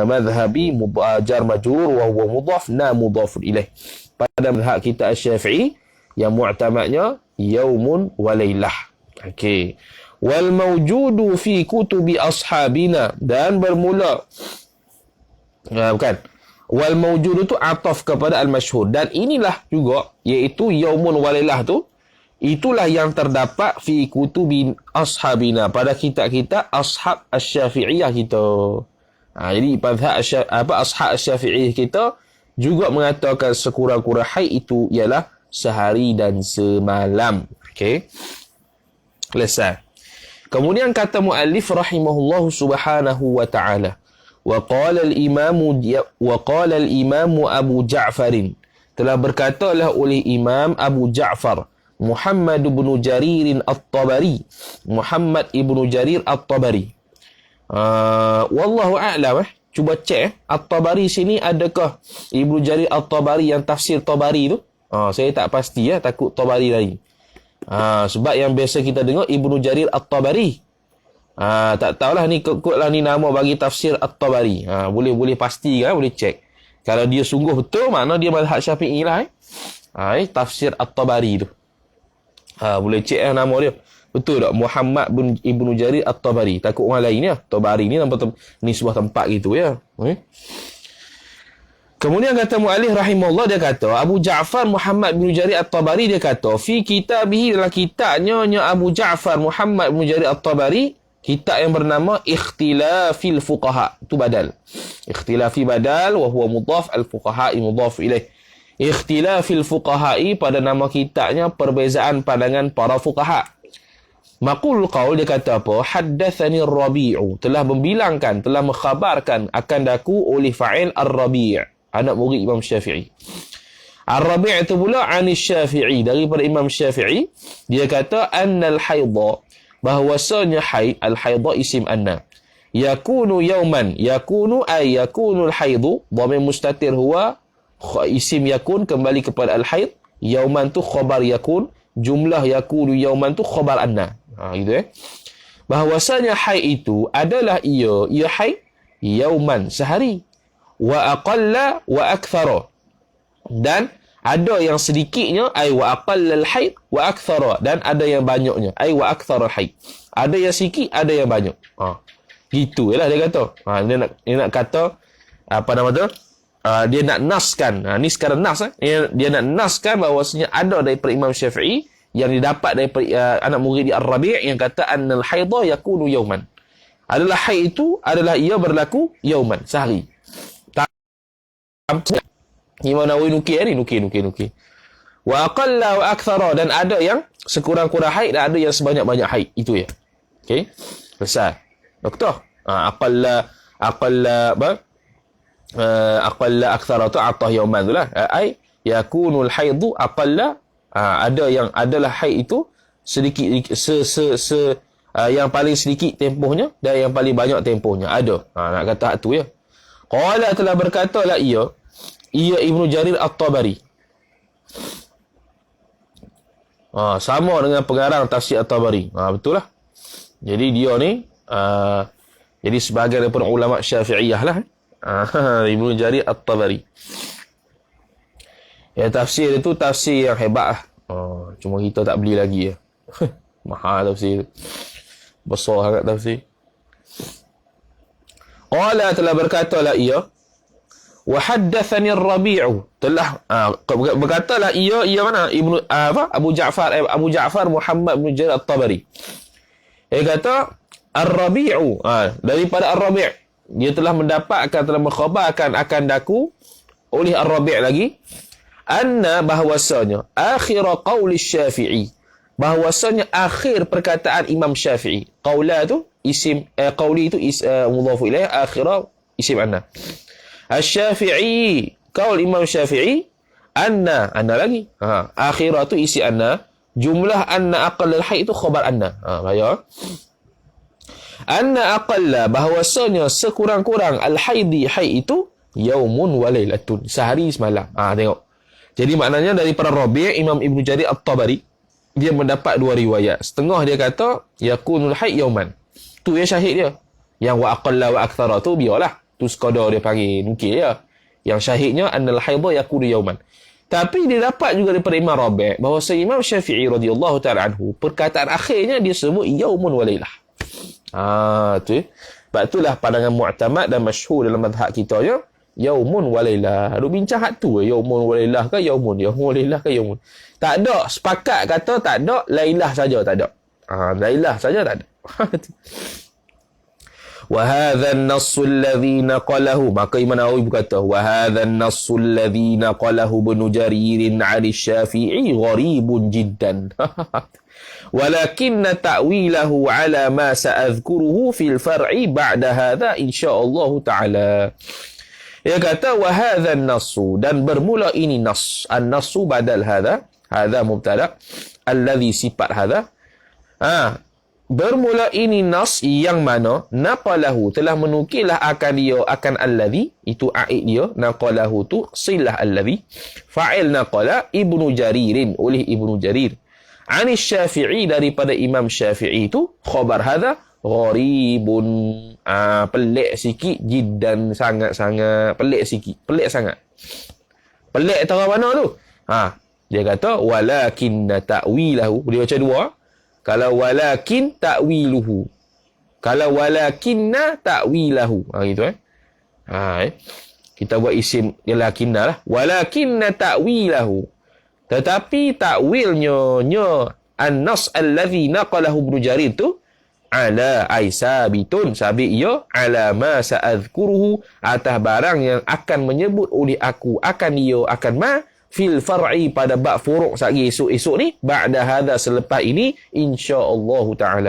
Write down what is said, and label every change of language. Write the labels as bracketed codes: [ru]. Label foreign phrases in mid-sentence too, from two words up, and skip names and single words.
[ar] مذهبي جار مجرور وهو مضاف نا مضاف إليه. [ms] Pada mazhab kita Asy-Syafi'i yang mu'tamadnya [ar] يوم وليلة. [ms] Okey. [ar] والموجود في كتب أصحابنا, [ms] dan bermula [ar] والموجود [ms] tu ataf kepada al-masyhur, dan inilah juga iaitu [ar] يوم وليلة [ms] tu, itulah yang terdapat [ar] في كتب أصحابنا, [ms] pada kitab-kitab ashab Asy-Syafi'iyah kita. Jadi mazhab ashab Asy-Syafi'iyah kita juga mengatakan sekurang-kurang haid itu ialah sehari dan semalam. Okey. Selesai. Kemudian kata muallif [ar] رحمه الله سبحانه وتعالى وقال الإمام Abu Ja'far, [ms] telah berkatalah oleh Imam Abu Ja'far Muhammad ibn Jarir at-Tabari, Muhammad ibn Jarir at-Tabari. [ar] والله أعلم. [ms] Cuba cek At-Tabari sini adakah Ibnu Jarir At-Tabari yang tafsir Tabari tu? Saya tak pasti takut Tabari lagi. Sebab yang biasa kita dengar Ibnu Jarir At-Tabari. Tak tahulah ni kekutlah ni nama bagi tafsir At-Tabari. Boleh pasti kan, boleh cek. Kalau dia sungguh betul, makna dia mazhab Syafi'i lah. Tafsir At-Tabari tu. Boleh cek nama dia. Betul tak? Muhammad bin Ibnu Jarir At-Tabari. Takut orang lain ya. Tabari ni ni sebuah tempat gitu ya. Kemudian kata mu'alif rahimahullah, dia kata Abu Ja'far Muhammad bin Jarir At-Tabari, dia kata [ar] في كتابه, [ms] dalam kitabnya Abu Ja'far Muhammad bin Jarir At-Tabari, kitab yang bernama Ikhtilafil Fuqaha. Itu badal. [ar] اختلاف بدل وهو مضاف الفقهاء مضاف إليه. Ikhtilafil Fuqaha'i, [ms] pada nama kitabnya perbezaan pandangan para fuqaha. [ar] مقول قول, [ms] dia kata apa? [ar] حدثني الربيع, [ms] telah membilangkan, telah mengkhabarkan akan daku oleh fa'il Ar-Rabi', anak murid Imam Syafi'i. Ar-Rabi' itu pula [ar] عن الشافعي, [ms] daripada Imam Syafi'i. Dia kata [ar] أن الحيض, [ms] bahwasanya haid, [ar] الحيض اسم أن يكون يوما يكون أي يكون الحيض ضمير مستتر هو اسم يكون, [ms] kembali kepada al-haid. [ar] Yauman tu خبر يكون جملة يكون يوما tu خبر أن. [ms] Gitu bahwasanya haid itu adalah ia haid yauman, sehari, [ar] وأقل وأكثر, [ms] dan ada yang sedikitnya, [ar] أي وأقل الحيض وأكثر, [ms] dan ada yang banyaknya, [ar] أي وأكثر الحيض, [ms] ada yang sikit, ada yang banyak. Gitu lah dia kata. Dia nak kata apa nama tu? Dia nak naskan. Ni sekarang nas. Dia nak naskan bahawasanya ada daripada Imam Syafi'i yang didapat daripada anak murid di Ar-Rabi' yang kata [ar] أن الحيض يكون يوما. [ms] Adalah haid itu adalah ia berlaku yauman, sehari. [ar] Imam Nawawi nukil. وأقل وأكثر, [ms] dan ada yang sekurang-kurang haid dan ada yang sebanyak-banyak haid. Itu ya. Okey. Selesai. Doktor. [ar] أقل أكثر [ms] tu atah yauman tu lah. [ar] أي يكون الحيض أقل [ms] Ada yang adalah haid itu sedikit yang paling sedikit tempohnya dan yang paling banyak tempohnya. Ada. Nak kata hak tu ya. Qala telah berkatalah ia Ibnu Jarir At-Tabari. Sama dengan pengarang tafsir At-Tabari. Betul lah. Jadi dia ni jadi sebahagian daripada ulama Syafi'iyah lah. Ibnu Jarir At-Tabari. Ya, tafsir itu tafsir yang hebat lah. Cuma kita tak beli lagi ya. Mahal tafsir. Besar sangat tafsir. Qala telah berkatalah ia [ar] وحدثني الربيع [ms] telah berkatalah ia mana Abu Ja'far Muhammad bin Jarir At-Tabari. Dia kata ar-Rabi'u daripada ar-Rabi' dia telah mengkhabarkan akan daku oleh ar-Rabi' lagi bahwasanya [ar] آخر قول الشافعي, [ms] bahwasanya akhir perkataan Imam Syafi'i. [ar] Qaula tu اسم قول itu مضاف إليه آخر اسم أن. Asy-Syafi'i, قول الإمام الشافعي أن lagi. Akhira tu اسم أن جملة أن أقل الحيض itu خبر أن. [ms] Bayar. [ar] أن أقل, [ms] bahwasanya sekurang-kurang al-haidi haid itu [ar] يوم وليلة, [ms] sehari semalam. Tengok. Jadi maknanya daripada Rabi' Imam Ibnu Jarir At-Tabari dia mendapat dua riwayat. Setengah dia kata [ar] يكون الحيض يوما. [ms] Tu yang syahid dia. Yang [ar] وأقل وأكثر [ms] tu biarlah. Tu sekadar dia panggil nukil dia. Yang syahidnya [ar] أن الحيض يكون يوما. [ms] Tapi dia dapat juga daripada Imam Rabi' bahawa Imam Syafi'i [ar] رضي الله تعالى عنه [ms] perkataan akhirnya dia sebut [ar] يوم وليلة. [ms] Tu. Sebab itulah pandangan mu'tamad dan masyhur dalam mazhab kita ya, [ar] يوم وليلة. [ms] Duk bincang hak tu, [ar] يوم وليلة [ms] ke [ar] يوم ليلة [ms] ke yaumun. Tak ada sepakat kata tak ada, lailah saja tak ada. Lailah saja tak ada. [ar] وهذا النص الذي نقله, [ms] maka Imam Nawawi berkata [ar] وهذا النص الذي نقله ابن جرير عن الشافعي غريب جدا. ولكن تأويله على ما سأذكره في الفرع بعد هذا إن شاء الله تعالى. [ms] Dia kata [ar] وهذا النص, [ms] dan bermula ini nas. [ar] النص بدل هذا مبتدأ الذي صفة هذا. [ms] Bermula ini nas yang mana naqalahu telah menukilah akan dia akan alladhi, itu aid dia, naqalahu tu [ar] صلة الذي فاعل نقل ابن جرير, [ms] oleh Ibnu Jarir, [ar] عن الشافعي, [ms] daripada Imam Syafi'i itu [ar] خبر هذا غريب, [ms] pelik sikit, jiddan sangat-sangat pelik sikit, pelik sangat. Pelik tahu mana tu? Dia kata [ar] ولكن تأويله, [ms] dia baca dua. Kalau [ar] ولكن تأويله, [ms] kalau [ar] ولكن تأويله, [ms] gitu kita buat [ar] اسم لكن [ms] lah, walakinna ta'wilahu, tetapi ta'wilnya an-nas alladhi naqalahu Ibnu Jarir tu ala aisabitun, sabit ia [ar] على ما سأذكره, [ms] atas barang yang akan menyebut oleh aku akan dia akan [ar] ما في الفرع, [ms] pada bab furu' sagi esok-esok ni, [ar] بعد هذا, [ms] selepas ini [ar] إن شاء الله تعالى.